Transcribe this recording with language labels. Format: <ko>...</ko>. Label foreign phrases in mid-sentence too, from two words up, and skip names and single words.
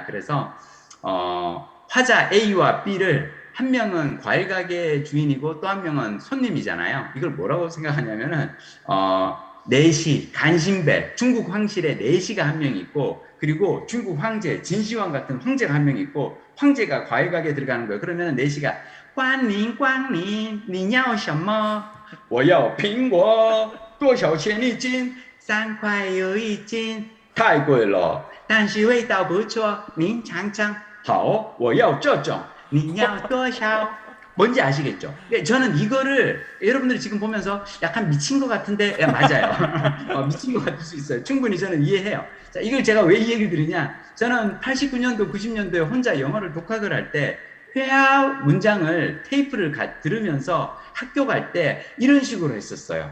<ko>그래서 화자 A와 B를 한 명은 과일 가게 주인이고 또 한 명은 손님이잖아요. 이걸 뭐라고 생각하냐면은 내시, 간신배, 중국 황실에 내시가 한 명 있고 그리고 중국 황제, 진시황 같은 황제가 한 명 있고 황제가 과일 가게에 들어가는 거예요. 그러면 내시가 관님, 관님,</ko> <zh>你要什么？我要苹果多少钱一斤？3块有一斤。太贵了，但是味道不错，您尝尝。好，我要这种。你要多少？</zh> <ko>뭔지 아시겠죠? 저는 이거를 여러분들이 지금 보면서 약간 미친 것 같은데 맞아요. 미친 것 같을 수 있어요. 충분히 저는 이해해요. 자, 이걸 제가 왜 이 얘기를 드리냐? 저는 89년도, 90년도에 혼자 영어를 독학을 할 때 회화 문장을 테이프를 들으면서 학교 갈 때 이런 식으로 했었어요.</ko>